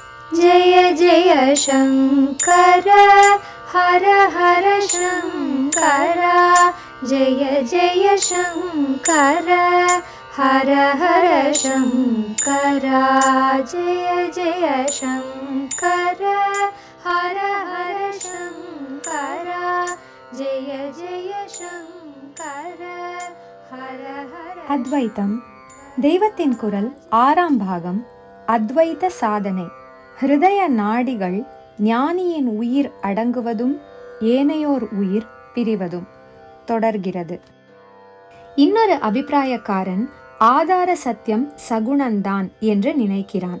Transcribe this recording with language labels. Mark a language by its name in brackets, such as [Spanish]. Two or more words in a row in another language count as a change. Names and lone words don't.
[Sanskrit] जय जय शङ्कर हर हर शङ्कर जय जय शङ्कर हर हर शङ्कर जय जय शङ्कर हर हर शङ्कर जय जय शङ्कर हर हर. [Tamil] அத்வைத்தம் தெய்வத்தின் குரல் 6ஆம் பாகம். அத்வைத சாதனை. ஹிருதய நாடிகள் ஞானியின் உயிர் அடங்குவதும் ஏனையோர் உயிர் பிரிவதும் தொடர்கிறது. இன்னொரு அபிப்பிராயக்காரன் ஆதார சத்தியம் சகுணந்தான் என்று நினைக்கிறான்.